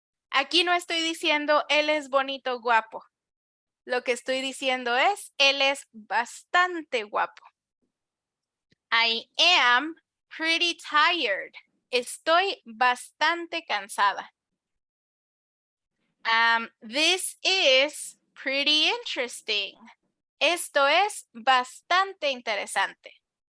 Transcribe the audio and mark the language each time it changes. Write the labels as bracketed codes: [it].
[es] Aquí no estoy diciendo él es bonito, guapo. Lo que estoy diciendo es él es bastante guapo. [en] I am pretty tired. [es] Estoy bastante cansada. [en] This is pretty interesting. [es] Esto es bastante interesante.